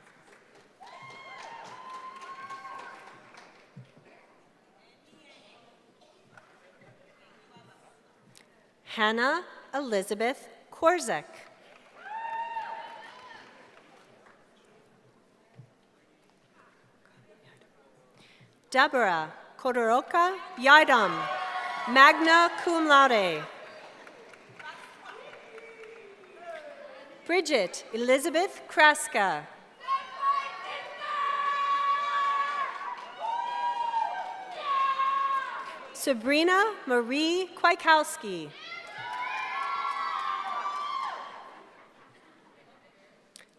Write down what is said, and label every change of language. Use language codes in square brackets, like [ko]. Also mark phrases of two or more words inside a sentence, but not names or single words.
[en] Hannah Elizabeth Korzek. Deborah Kodoroka Yidam, [la] magna cum laude. [en] Bridget Elizabeth Kraska. Sabrina Marie Kwiatkowski.